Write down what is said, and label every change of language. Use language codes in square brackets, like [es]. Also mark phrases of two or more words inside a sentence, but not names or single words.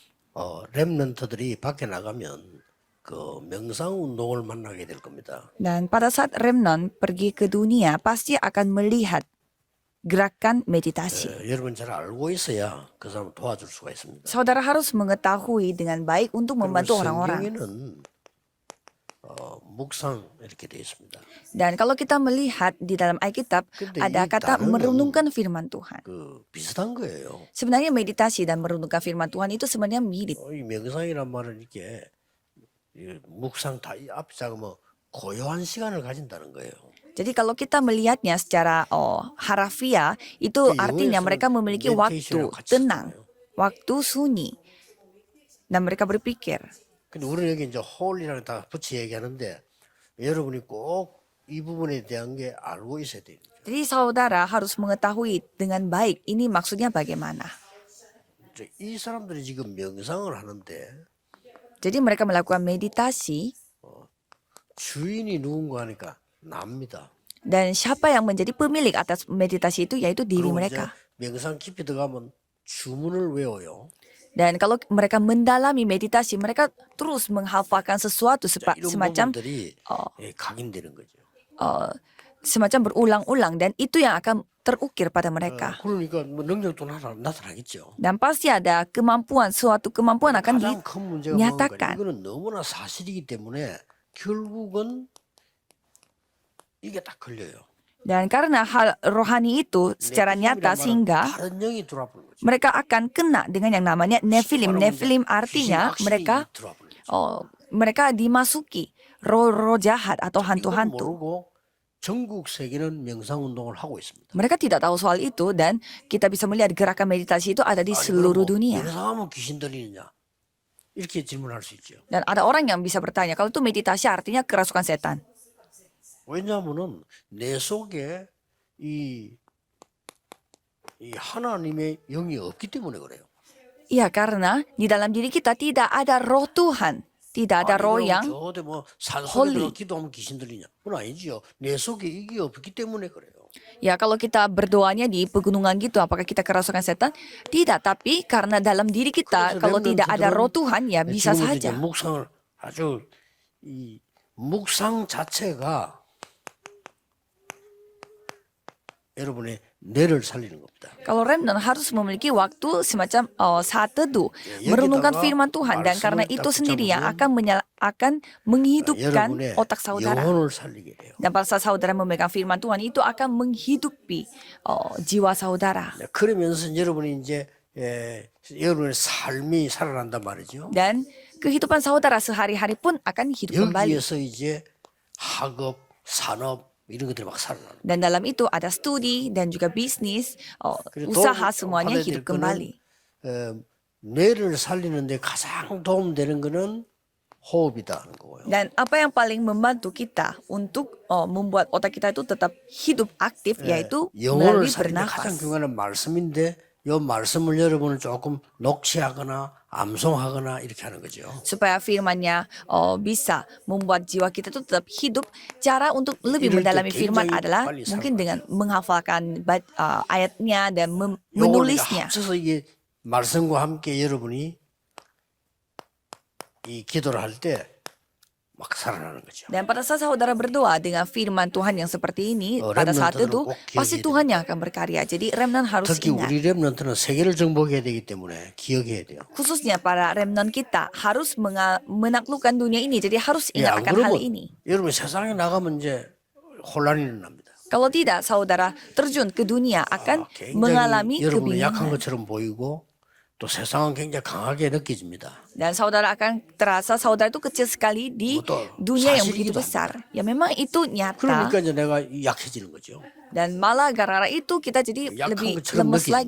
[ko] 렘넌트들이 밖에 나가면 그 명상 운동을 만나게 될 겁니다. [id] Dan pada saat remnant pergi ke dunia, pasti akan melihat gerakan meditasi. [ko] 여러분 잘 알고 있어야 그 사람 도와줄 수가 있습니다. [id] Saudara harus mengetahui dengan baik untuk [ko] 그리고 [id] membantu orang-orang. [ko] 성경에는 묵상 이렇게 되어 있습니다. [id] Dan kalau kita melihat di dalam Alkitab, [ko] 근데 [id] ada [ko] 이 [id] kata [ko] 단어는 [id] merenungkan firman Tuhan. [ko] 그 비슷한 거예요. [id] Sebenarnya meditasi dan merenungkan firman Tuhan itu sebenarnya mirip. [ko] 이 명상이란 말은 이게 묵상 다 이 앞에 작으면 고요한 시간을 가진다는 거예요. [id] Jadi kalau kita melihatnya secara harafiah, itu [ko] 그 [id] artinya [ko] 영어에서는 [id] mereka memiliki waktu [ko] meditation이라고 같이 [id] tenang, [ko] 쓰잖아요. [id] waktu sunyi. Dan mereka berpikir. [ko] 근데 우리는 여기 이제 홀이랑 다 붙이 얘기하는데 여러분이 꼭 이 부분에 대한 게 알고 있어야 돼요. [id] Jadi saudara harus mengetahui dengan baik ini maksudnya bagaimana. [ko] 이 사람들이 지금 명상을 하는데 [id] Jadi mereka melakukan meditasi [ko] 주인이 누군가 하니까 납니다. [id] dan siapa yang menjadi pemilik atas meditasi itu yaitu diri [ko] 그리고 [id] mereka. [ko] 이제 명상 깊이 들어가면 주문을 외워요. [id] Dan kalau mereka mendalami meditasi, mereka terus menghafalkan sesuatu [ko] 자, 이런 [id] semacam [ko] 부분들이 각인되는 거죠. [id] semacam berulang-ulang dan itu yang akan terukir pada mereka. [ko] 그러니까 뭐 능력도 나타나겠죠. [id] Dan pasti ada kemampuan, suatu kemampuan akan [ko] 가장 큰 문제가 뭔가 [id] dinyatakan. [ko] 이거는 너무나 사실이기 때문에 결국은 이게 딱 걸려요. [id] Dan karena hal rohani itu secara nyata sehingga [ko] 다른 영이 들어와버린 거죠. [id] mereka akan kena dengan yang namanya Nephilim. Nephilim artinya [ko] 귀신, [id] mereka [ko] 악신이 들어와버린 거죠. [id] mereka dimasuki roh-roh jahat atau [ko] 이걸 [id] hantu-hantu. [ko] 모르고 전국 세계는 명상 운동을 하고 있습니다. [id] Mereka tidak tahu soal itu dan kita bisa melihat gerakan meditasi itu ada di seluruh dunia. [ko] 명상하면 귀신 들리느냐? 이렇게 질문할 수 있죠. [id] Dan ada orang yang bisa bertanya, kalau itu meditasi artinya kerasukan setan. [ko] 왜냐하면은 내 속에 이 하나님의 영이 없기 때문에 그래요. [id] Iya, karena di dalam diri kita tidak ada roh Tuhan. Tidak ada roh yang [ko] 저한테 뭐 [id] holy. [ko] 산속에 기도하면 귀신 들리냐? 그건 아니지요. 내 속에 이게 없기 때문에 그래요. [id] Ya, kalau kita berdoanya di pegunungan gitu, apakah kita kerasukan setan? Tidak, tapi karena dalam diri kita, [ko] 그래서 [id] kalau tidak ada [ko] 렘넌트들은 [id] roh Tuhan, ya bisa [ko] 지금부터 이제 [id] saja. [ko] 묵상을 아주 이 묵상 자체가 여러분의 뇌를 살리는 겁니다. [id] Kalau remnant harus memiliki waktu semacam saat teduh, merenungkan firman Tuhan, dan karena itu sendiri yang akan menghidupkan [ko] 여러분의 [id] otak saudara. [ko] 영혼을 살리게 돼요. [id] Dan pada saat saudara memegang firman Tuhan itu akan menghidupi jiwa saudara. [ko] 그러면서 여러분이 이제 여러분의 삶이 살아난단 말이죠. [id] Dan kehidupan saudara sehari-hari pun akan hidup kembali. [ko] 여기에서 이제 학업, 산업 이런 것들이 막 살아나는. [id] Dan dalam itu ada studi dan juga bisnis, usaha semuanya hidup kembali. [ko] 뇌를 살리는데 가장 도움되는 거는 호흡이다 하는 거고요. [id] Dan apa yang paling membantu kita untuk membuat otak kita itu tetap hidup aktif yaitu [ko] 영혼을 [id] melalui [ko] 살리는 가장 [id] bernafas. [ko] 중요한 말씀인데 이 말씀을 여러분은 조금 녹취하거나 암송하거나 이렇게 하는 거죠. [id] Supaya firman-Nya bisa membuat jiwa kita itu tetap hidup. Cara untuk lebih [ko] 이럴 때 [id] mendalami firman [ko] 굉장히 [id] adalah [ko] 빨리 [id] mungkin [ko] 살아나죠. [id] dengan menghafalkan ayatnya dan [ko] 요걸 [id] menulisnya. [ko] 합쳐서 이게 말씀과 함께 여러분이 이 기도를 할 때 막 살아나는 거죠. [id] Dan pada saat saudara berdoa dengan firman Tuhan yang seperti ini, pada saat [ko] remnant들은 [id] itu [ko] 꼭 [id] pasti [ko] 기억해야 [id] Tuhan yang akan berkarya. Jadi remnant harus [ko] 특히 [id] ingat. [ko] 우리 렘넌트는 세계를 정복해야 되기 때문에 기억해야 돼요. [id] Khususnya para remnant kita harus menaklukkan dunia ini. Jadi harus ingat [ko] 안 [id] akan hal [ko] 그러면 [id] ini. [ko] 여러분 세상에 나가면 이제 혼란이 일어납니다. [id] Kalau tidak, saudara terjun ke dunia akan mengalami [ko] 굉장히 여러분은 약한 [id] kebingungan. [ko] 것처럼 보이고 또 세상은 굉장히 강하게 느껴집니다. [id] Dan saudara akan terasa saudara itu kecil sekali di dunia yang begitu besar. Ya memang itu nyata. [ko] 그러니까 이제 내가 약해지는 거죠. [id] Dan malah gara-gara itu kita jadi [ko] 약한 [id] lebih [ko] 것처럼 [id] lemes [ko] 느껴집니다.